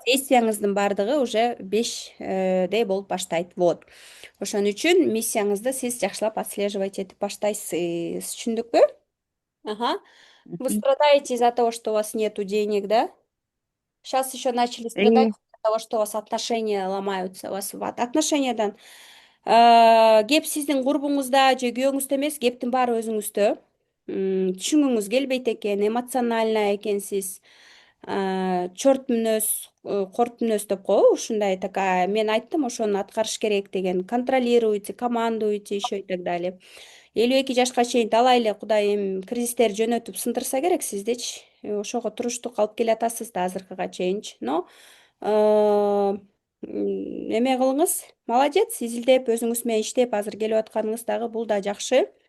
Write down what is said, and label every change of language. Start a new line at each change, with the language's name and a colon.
Kyrgyz: действияңыздын баардыгы уже 5дей болуп баштайт. Вот. Ошон үчүн миссияңызды сиз жакшылап отслеживать этип баштайсыз. Түшүндүкпү? Ага.
Russian: Вы Мгм. страдаете из-за того, что у вас нету денег, да? Сейчас еще начали страдать Э, из-за того, что у вас отношения ломаются, у вас отношениядан.
Kyrgyz: Кеп сиздин курбуңузда же күйөөңүздө эмес, кептин баары өзүңүздө. Түшүнгүңүз келбейт экен, эмоционально экенсиз. Чорт мүнөз, корт мүнөз деп коебу, ушундай такая. Мен айттым, ошону аткарыш керек деген.
Russian: Контролируйте, командуйте, еще и так далее.
Kyrgyz: 52 жашка чейин талай эле Кудай эми кризистерди жөнөтүп сындырса керек сиздичи. Ошого туруштук алып келатасыз да азыркыга чейинчи. Но Эме кылыңыз, молодец, изилдеп өзүңүз менен иштеп азыр келип атканыңыз дагы бул да жакшы.